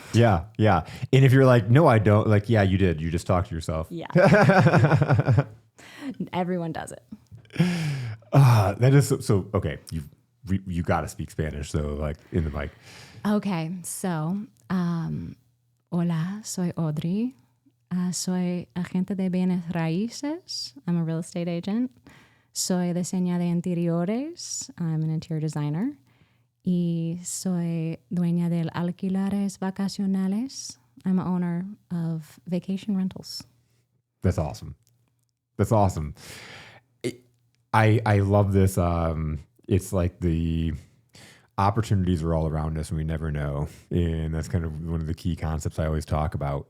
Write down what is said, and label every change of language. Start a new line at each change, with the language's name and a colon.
English: Yeah. And if you're like, no, I don't, like, yeah, you did. You just talked to yourself. Yeah. Everyone does it. That is so okay. You got to speak Spanish, so like in the mic. Okay, so,
Spanish: hola, soy Audrey. Soy agente de bienes raíces.
English: I'm a real estate agent.
Spanish: Soy diseñadora de interiores.
English: I'm an interior designer.
Spanish: Y soy dueña del alquileres vacacionales.
English: I'm an owner of vacation rentals. That's awesome. I love this. It's like opportunities are all around us and we never know. And that's kind of one of the key concepts I always talk about.